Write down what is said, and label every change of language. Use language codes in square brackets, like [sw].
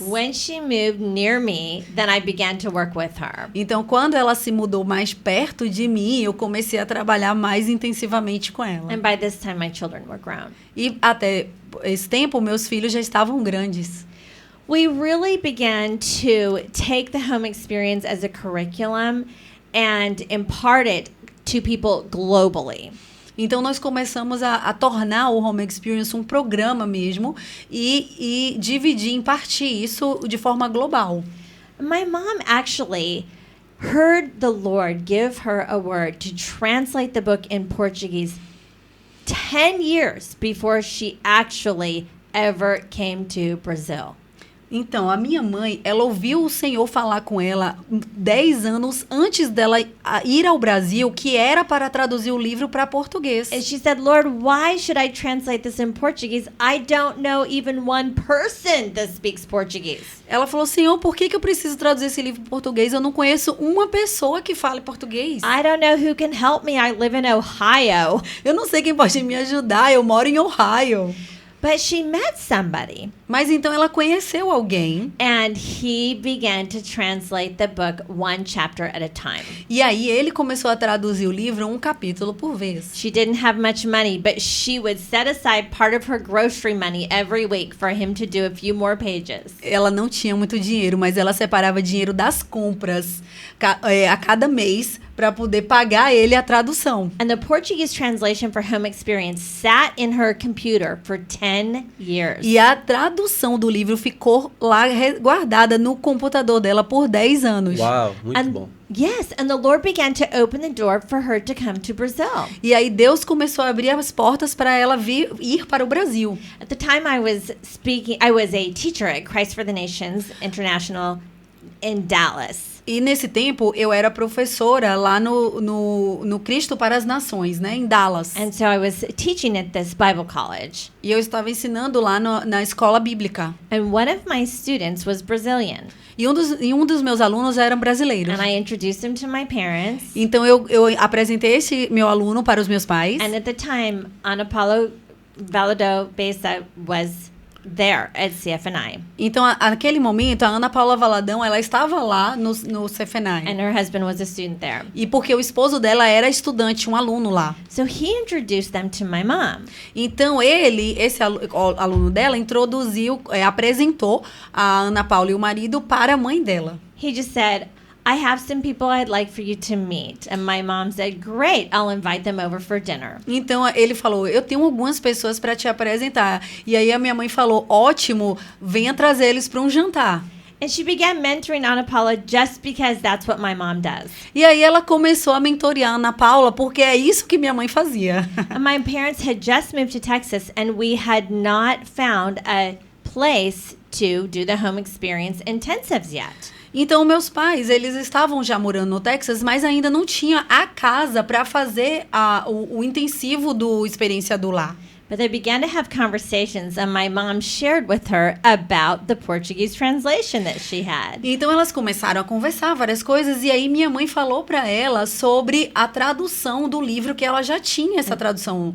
[en] When she moved near me, then I began to work with her. [pt] Então, quando ela se mudou mais perto de mim, eu comecei a trabalhar mais intensivamente com ela. [en] And by this time, my children were grown. [pt] E até esse tempo, meus filhos já estavam grandes. [en] We really began to take the home experience as a curriculum and impart it to people globally. [pt] Então, nós começamos a tornar o Home Experience um programa mesmo e dividir, impartir isso de forma global. [en] My mom actually heard the Lord give her a word to translate the book in Portuguese 10 years before she actually ever came to Brazil. [pt] Então, a minha mãe, ela ouviu o Senhor falar com ela 10 anos antes dela ir ao Brasil, que era para traduzir o livro para português. [en] And she said, Lord, why should I translate this in Portuguese? I don't know even one person that speaks Portuguese. [pt] Ela falou, Senhor, por que eu preciso traduzir esse livro para português? Eu não conheço uma pessoa que fale português. [en] I don't know who can help me. I live in Ohio. [pt] Eu não sei quem pode me ajudar, eu moro em Ohio. [en] But she met somebody. [pt] Mas então ela conheceu alguém. [en] And he began to translate the book one chapter at a time. [pt] E aí ele começou a traduzir o livro um capítulo por vez. [en] She didn't have much money, but she would set aside part of her grocery money every week for him to do a few more pages. [pt] Ela não tinha muito dinheiro, mas ela separava dinheiro das compras a cada mês para poder pagar ele a tradução. [en] And the Portuguese translation for Home Experience sat in her computer for 10 years. [pt] E a tradução do livro ficou lá guardada no computador dela por 10 anos. Uau, muito [en] And [pt] bom. [en] yes, and the Lord began to open the door for her to come to Brazil. [pt] E aí Deus começou a abrir as portas para ela ir para o Brasil. [en] At the time I was a teacher at Christ for the Nations International in Dallas. [pt] E nesse tempo eu era professora lá no Cristo para as Nações, né, em Dallas. [en] And so I was teaching at this Bible college. [pt] E eu estava ensinando lá na escola bíblica. [en] And one of my students was Brazilian. [pt] E um dos meus alunos eram brasileiros. [en] And I introduced him to my parents. [pt] Então eu apresentei esse meu aluno para os meus pais. [en] And at the time, Ana Paula Valadão Bessa was there at CFNI. [pt] Então, naquele momento, a Ana Paula Valadão, ela estava lá no CFNI. [en] And her husband was a student there. [pt] E porque o esposo dela era estudante, um aluno lá. [en] So he introduced them to my mom. [pt] Então, esse aluno dela, apresentou a Ana Paula e o marido para a mãe dela. [en] He just said, I have some people I'd like for you to meet. And my mom said, great, I'll invite them over for dinner. [pt] Então, ele falou, eu tenho algumas pessoas para te apresentar. E aí a minha mãe falou, ótimo, venha trazer eles para um jantar. [en] And she began mentoring Ana Paula just because that's what my mom does. [pt] E aí ela começou a mentorear a Ana Paula, porque é isso que minha mãe fazia. [en] And my parents had just moved to Texas, and we had not found a place to do the home experience intensives yet. [pt] Então, meus pais, eles estavam já morando no Texas, mas ainda não tinha a casa para fazer o intensivo do Experiência do Lar. [en] But they began to have conversations, and my mom shared with her about the Portuguese translation that she had. [pt] Então, elas começaram a conversar várias coisas, e aí minha mãe falou para ela sobre a tradução do livro, que ela já tinha essa tradução.